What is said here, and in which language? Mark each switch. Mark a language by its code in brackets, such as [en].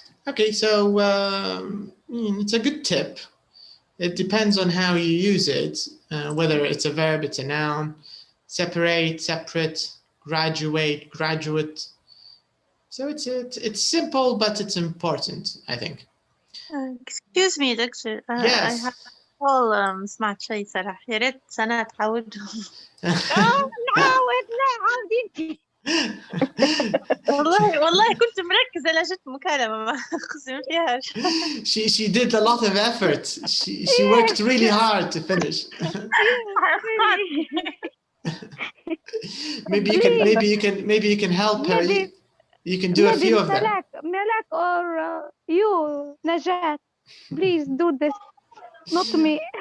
[en] Okay, so it's a good tip. It depends on how you use it, whether it's a verb, it's a noun, separate, separate, graduate, graduate. So it's simple, but it's important, I think. Excuse me, doctor. Yes. I have all [ar] سمعت شيء صراحة. يا ريت سنة تعود. نعاود انت. والله كنت مركزة لا جت مكالمة ما خصني فيهاش. [en] She did a lot of effort. She worked really hard to finish. Really. maybe you can help her. Maybe- You can do a Maybe few of them. Malak or you, Najat, please do this, not me.